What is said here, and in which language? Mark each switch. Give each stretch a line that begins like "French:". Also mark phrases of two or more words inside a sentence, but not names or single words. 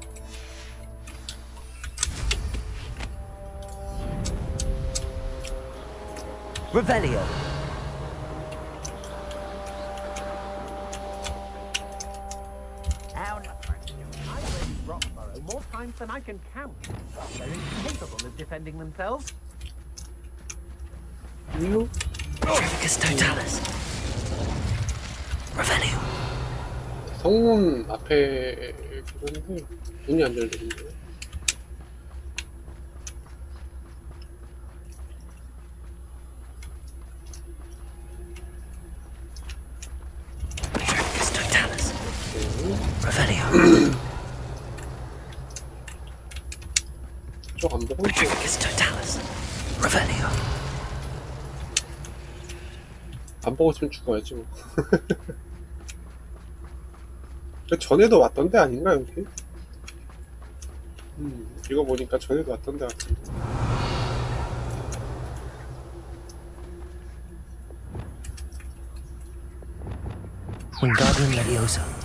Latin: Revelio.
English: More times than I can count. They're incapable of defending themselves. You?
Latin: Tricus totalis. Revelio.
Korean: 성문 앞에 그런데 문이 안 열리는데.
Latin: Tricus totalis. Revelio.
Korean: 쪽 안 보고 있어.
Latin: Tricus totalis. Revelio.
Korean: 안 보고 있으면 죽어야지 뭐. 전에도 왔던 데 아닌가 여기? 이거 보니까 전에도 왔던 데 같은데.
Latin: Wingardium Leviosa.